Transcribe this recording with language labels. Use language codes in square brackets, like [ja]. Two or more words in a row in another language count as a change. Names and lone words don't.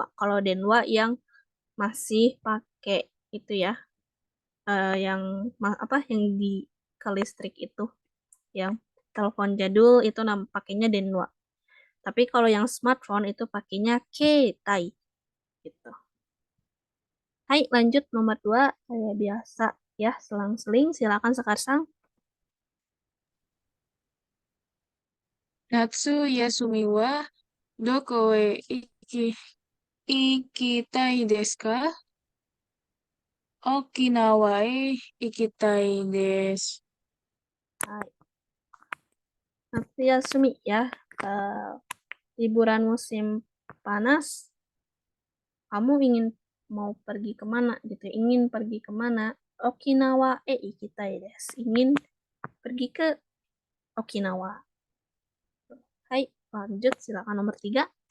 [id] Kalau Denwa yang masih pakai itu ya, yang apa yang di ke listrik itu, yang telepon jadul itu pakainya Denwa. Tapi kalau yang smartphone itu pakainya Ketai gitu. Hai, lanjut nomor 2. Kayak biasa ya, selang-seling. Silakan Sekarsang. [ja] 夏休みはどこへ行きたいですか? 沖縄へ行きたいです. はい。夏休み ya. [id] Eh, liburan musim panas. Kamu ingin mau pergi kemana gitu? Ingin pergi kemana? [ja] 沖縄行きたいです. [id] Ingin pergi ke Okinawa. Hai, lanjut. Silakan nomor 3.